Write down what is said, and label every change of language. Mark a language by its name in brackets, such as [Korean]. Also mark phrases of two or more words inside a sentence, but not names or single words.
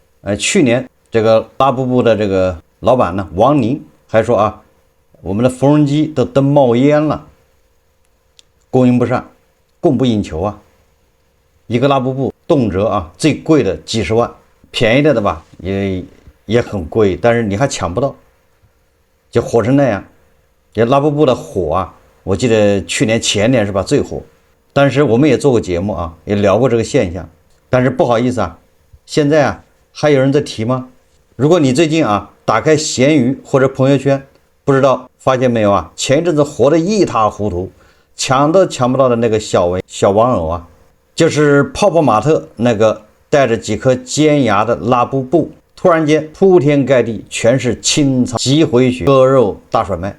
[Chinese] 去年這個拉布布的這個老闆呢，王寧還說我們的缝紉機都冒煙了，供應不上，供不應求一个拉布布动輒最貴的幾十萬。便宜的吧也很貴，但是你還搶不到，就火成那樣。這拉布布的火我記得去年前年是吧最火，但是我們也做過節目也聊過這個現象。但是不好意思現在還有人在提嗎？如果你最近打開閒魚或者朋友圈，不知道發現沒有前一陣子火得一塌糊塗，搶都搶不到的那個小玩偶就是泡泡瑪特那個帶着幾顆尖牙的拉布布，突然間鋪天蓋地全是清倉積回血割肉大甩賣。